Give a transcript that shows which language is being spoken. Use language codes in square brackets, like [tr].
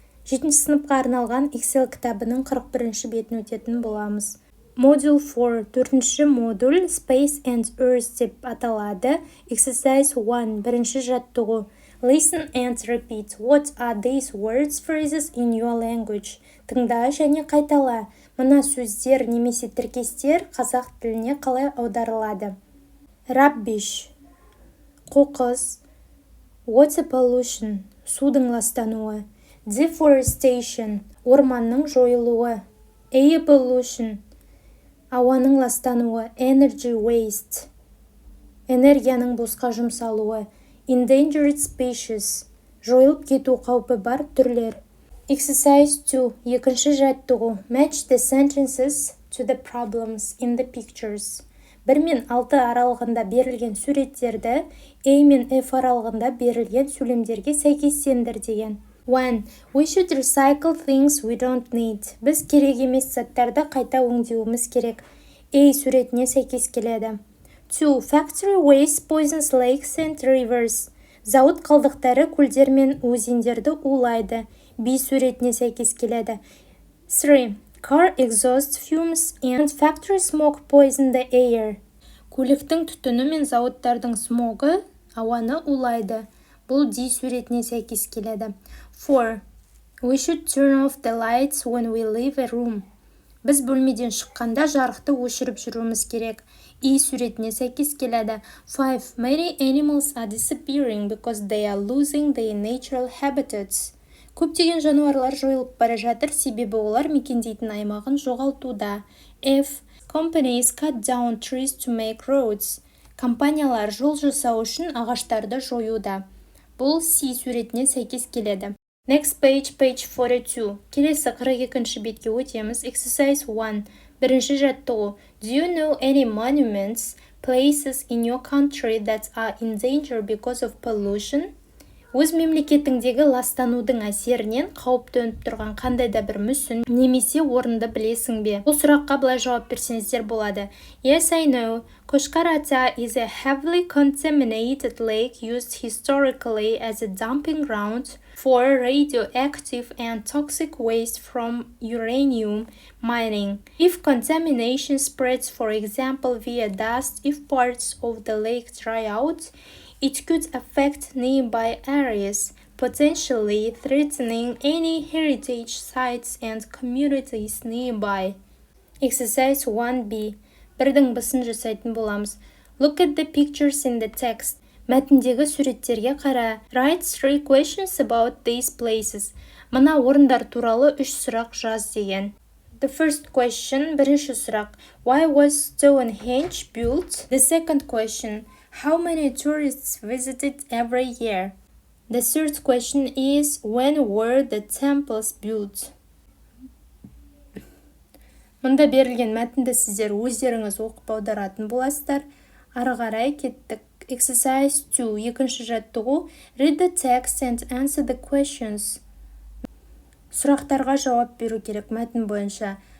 [kk] 7-ші сыныпқа арналған Excel кітабының 41-ші бетін өтетін боламыз. [en] Module 4, [kk] 4-ші модуль Space and Earth деп аталады. [en] Exercise 1, [kk] бірінші жаттығу. [en] Listen and repeat. What are these words, phrases in your language? [kk] Тыңда және қайтала. Мына сөздер немесе тіркестер қазақ тіліне қалай аударылады? [en] Rubbish, [kk] қоқыс. [en] Water pollution, [kk] судың ластануы. [en] Deforestation, [kk] орманның жойылуы. [en] Air pollution, [kk] ауаның ластануы. [en] Energy waste, [kk] энергияның босқа жұмсалуы. [en] Endangered species, [kk] жойылып кету қаупі бар түрлер. [en] Exercise 2, [kk] екінші жаттығу. [en] Match the sentences to the problems in the pictures. [kk] 1 мен 6 аралығында берілген суреттерді A мен F аралығында берілген сөйлемдерге сәйкестендір деген. 1. [en] We should recycle things we don't need. [kk] Біз керек емес заттарды қайта өңдеуіміз керек. A суретіне сәйкес келеді. [en] 2. Factory waste poisons lakes and rivers. [kk] Зауыт қалдықтары көлдер мен өзендерді улайды. B суретіне сәйкес келеді. [en] 3. Car exhaust fumes and factory smoke poison the air. [kk] Көліктің түтіні мен зауыттардың смогы ауаны улайды. Бұл D суретіне сәйкес келеді. 4. [en] We should turn off the lights when we leave a room. [kk] Біз бөлмеден шыққанда жарықты өшіріп жүруіміз керек. E суретіне сәйкес келеді. 5. [en] Many animals are disappearing because they are losing their natural habitats. [kk] Көптеген жануарлар жойылып бара жатыр, себебі олар мекендейтін аймағын жоғалтуда. F. [en] Companies cut down trees to make roads. [kk] Компаниялар жол жасау үшін ағаштарды жоюда. Бұл C суретіне сәйкес келеді. [en] Next page, page 42. [kk] Келесі 42-ші бетке өтеміз. [en] Exercise 1. [kk] Бірінші жаттығу. [en] Do you know any monuments, places in your country that are in danger because of pollution? [kk] Өз мемлекетіңдегі ластанудың әсерінен қауіп төніп тұрған қандай да бір мүсін немесе орынды білесің бе? Бұл сұраққа былай жауап берсеңіздер болады. [en] Yes, I know. Koshkar-Ata is a heavily contaminated lake used historically as a dumping ground for radioactive and toxic waste from uranium mining. If contamination spreads, for example, via dust, if parts of the lake dry out, it could affect nearby areas, potentially threatening any heritage sites and communities nearby. Exercise 1b. [kk] Бірдің бісін жасайтын боламыз. [en] Look at the pictures in the text. [kk] Мәтіндегі суреттерге қара. [en] Write 3 questions about these places. [kk] Мына орындар туралы 3 сұрақ жаз деген. [en] The first question, [kk] бірінші сұрақ. [en] Why was Stonehenge built? The second question. How many tourists visited every year? The third question is, when were the temples built? [kk] Мұнда берілген мәтінді сіздер өздеріңіз оқып аударатын боласыздар. Ары қарай кеттік. [en] Exercise 2, [kk] екінші жаттығу. [en] Read the text and answer the questions. [kk] Сұрақтарға жауап беру керек мәтін бойынша.